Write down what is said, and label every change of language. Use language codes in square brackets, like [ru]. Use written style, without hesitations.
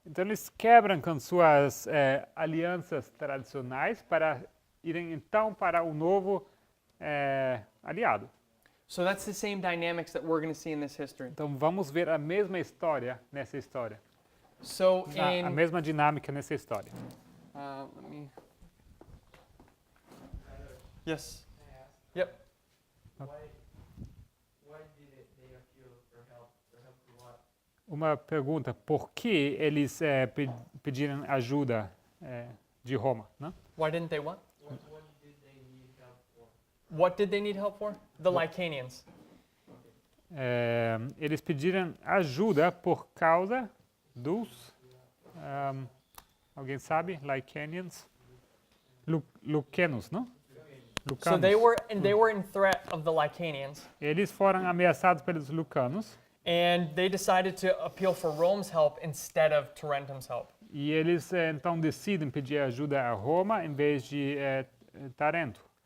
[pt] Então eles quebram com suas alianças tradicionais para irem então para um novo aliado. [en] So that's the same dynamics that we're going to see in this history. [pt] Então vamos ver a mesma história nessa história, [en] So [pt] a mesma dinâmica nessa história. [en] let me. Yes. Can I ask? Yep. Why did they appeal for help? For help to what? [pt] Uma pergunta: por que eles pediram ajuda de Roma, né? [en] Why didn't they what? What did they need help for? What did they need help for? The Lycaonians. [pt] Eles pediram ajuda por causa dos alguém sabe? Lycaonians? Lucanos, não? [en] So they were in threat of the Lycaonians, [pt] Eles foram ameaçados pelos Lucanos [en] and they decided to appeal for Rome's help instead of Tarentum's help. [pt] e eles então decidem pedir ajuda a Roma em vez de Tarento,